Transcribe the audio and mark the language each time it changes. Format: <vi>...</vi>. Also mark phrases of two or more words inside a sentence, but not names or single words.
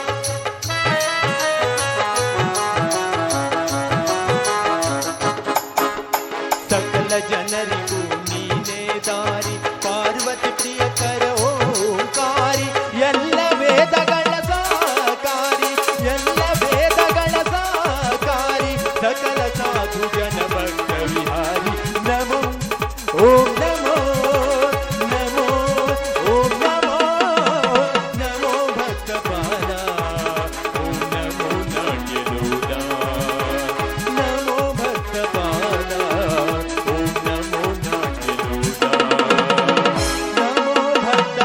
<kn>ಸಕಲ ಜನರಿಗೂ ನೀನೇ ದಾರಿ ಪಾರ್ವತಿ ಪ್ರಿಯಕರ ಓಂಕಾರಿ ಎಲ್ಲ ವೇದಗಳ ಸಾಕಾರಿ ಎಲ್ಲ ವೇದಗಳ ಸಾಕಾರಿ ಸಕಲ ಸಾಧು ಜನ ಭಕ್ತ ವಿಹಾರಿ.</kn> <sa>ನಮೋ ಓಂ ನಮೋ ನಮೋ ಓಂ ನಮೋ ನಮೋ ಭಕ್ತಪಾಲಾ ಓಂ ನಮೋ ನಾಟ್ಯಲೋಲಾ ನಮೋ ಭಕ್ತಪಾಲಾ ಓಂ ನಮೋ ನಾಟ್ಯಲೋಲಾ ನಮೋ ಭಕ್ತಪಾಲಾ</sa>